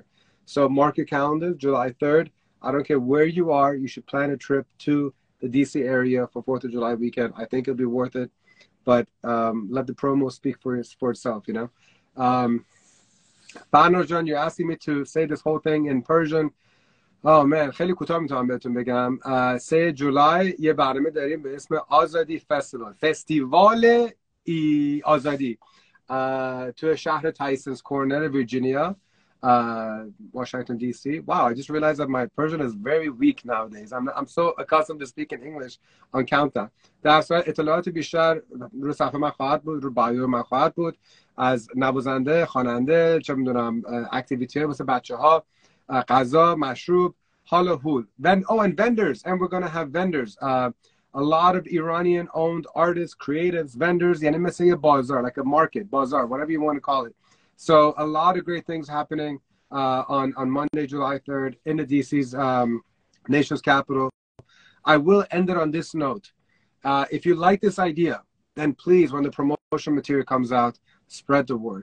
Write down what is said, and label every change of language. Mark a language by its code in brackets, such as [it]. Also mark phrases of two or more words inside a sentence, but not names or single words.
[en] So mark your calendars, July 3rd. I don't care where you are, you should plan a trip to the DC area for 4th of July weekend. I think it'll be worth it, but let the promo speak for itself, Banarjan, you're asking me to say this whole thing in Persian. Oh man, [fa] خیلی کوتاه میتونم بهتون بگم. 3 جولای یه برنامه داریم به اسم آزادی فستیوال. فستیوال AZADI to شهر Tyson's Corner, Virginia, Washington, D.C. [en] Wow, I just realized that my Persian is very weak nowadays. I'm so accustomed to speaking English on countdown. [fa] در صورت اطلاعات بیشتر رو صفحه من خواهد بود، رو بایو من خواهد بود، از نوازنده، خواننده، چه میدونم اکتیویتی واسه بچه‌ها، غذا، مشروب، حال و هول. [en] And vendors, and we're gonna have vendors. A lot of Iranian-owned artists, creatives, vendors, [fa] یعنی مثل یه بازار, [en] like a market, bazaar, whatever you want to call it. So a lot of great things happening on Monday, July 3rd in the DC's nation's capital. I will end it on this note. If you like this idea, then please, when the promotion material comes out, spread the word.